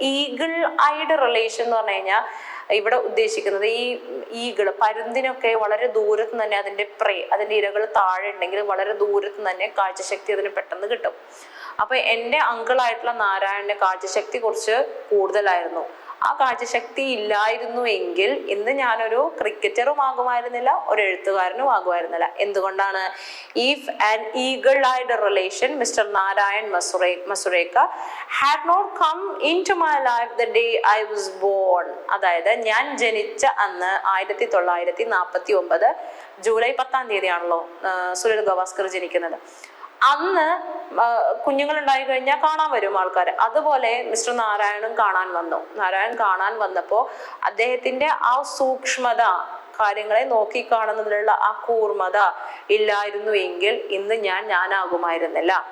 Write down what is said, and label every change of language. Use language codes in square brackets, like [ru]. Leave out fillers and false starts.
[ml] Eagle ഐഡ് relation എന്ന് പറഞ്ഞു കഴിഞ്ഞാൽ ഇവിടെ ഉദ്ദേശിക്കുന്നത് ഈ ഈഗിള്, പരുന്തിനൊക്കെ വളരെ ദൂരത്ത് തന്നെ അതിന്റെ ഇരകൾ താഴെ ഉണ്ടെങ്കിൽ വളരെ ദൂരത്ത് തന്നെ കാഴ്ചശക്തി അതിന് പെട്ടെന്ന് കിട്ടും. അപ്പൊ എൻ്റെ അങ്കിളായിട്ടുള്ള നാരായണന്റെ കാഴ്ചശക്തി കുറച്ച് കൂടുതലായിരുന്നു. ആ കാഴ്ചശക്തി ഇല്ലായിരുന്നു എങ്കിൽ ഇന്ന് ഞാനൊരു ക്രിക്കറ്ററും ആകുമായിരുന്നില്ല, ഒരു എഴുത്തുകാരനും ആകുമായിരുന്നില്ല. എന്തുകൊണ്ടാണ്? [en] If an eagle eyed relation, Mr. Narayan Masureka, had not come into my life the day I was born. [ml] അതായത് ഞാൻ ജനിച്ച അന്ന് 1949 ജൂലൈ 10 ആണല്ലോ സുനിൽ ഗവാസ്കർ ജനിക്കുന്നത്. അന്ന് കുഞ്ഞുങ്ങൾ ഉണ്ടായി കഴിഞ്ഞാൽ കാണാൻ വരും ആൾക്കാർ. അതുപോലെ മിസ്റ്റർ നാരായണൻ കാണാൻ വന്നപ്പോൾ അദ്ദേഹത്തിന്റെ ആ സൂക്ഷ്മത, കാര്യങ്ങളെ നോക്കി കാണുന്നതിലുള്ള ആ കൂർമ്മത ഇല്ലായിരുന്നു എങ്കിൽ ഇന്ന് ഞാനാകുമായിരുന്നില്ല.